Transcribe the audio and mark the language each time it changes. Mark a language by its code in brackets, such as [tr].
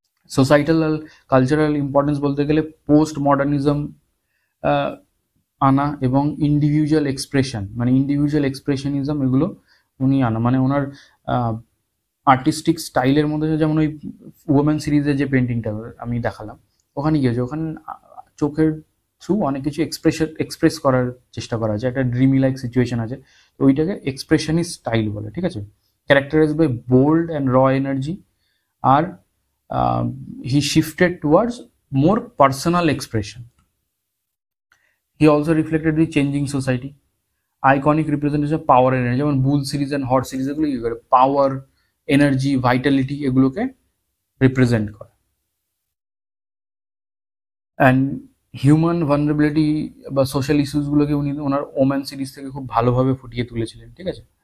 [bn] Societal cultural importance বলতে গেলে post modernism আনা এবং ইন্ডিভিজুয়াল এক্সপ্রেশন, মানে ইন্ডিভিজুয়াল এক্সপ্রেশনিজম এগুলো উনি আনা, মানে ওনার আর্টিস্টিক স্টাইলের মধ্যে, যেমন ওই ওমেন সিরিজের যে পেন্টিংটা আমি দেখালাম, ওখানে গিয়েছে, ওখানে চোখের থ্রু অনেক কিছু এক্সপ্রেস করার চেষ্টা করা আছে, একটা ড্রিমি লাইক সিচুয়েশন আছে, তো ওইটাকে এক্সপ্রেশনিস্ট স্টাইল বলে, ঠিক আছে। [en] characterised by bold and raw energy, [bn] আর [en] he shifted towards more personal expression. He also reflected the changing society. Iconic representation of power and energy, [bn] যেমন বুল সিরিজ অ্যান্ড হট সিরিজ এগুলো কি করে পাওয়ার, এনার্জি, ভাইটালিটি এগুলোকে represent করে। And human vulnerability বা social ইস্যুসগুলোকে উনি ওনার woman series থেকে খুব ভালোভাবে ফুটিয়ে তুলেছিলেন, ঠিক আছে।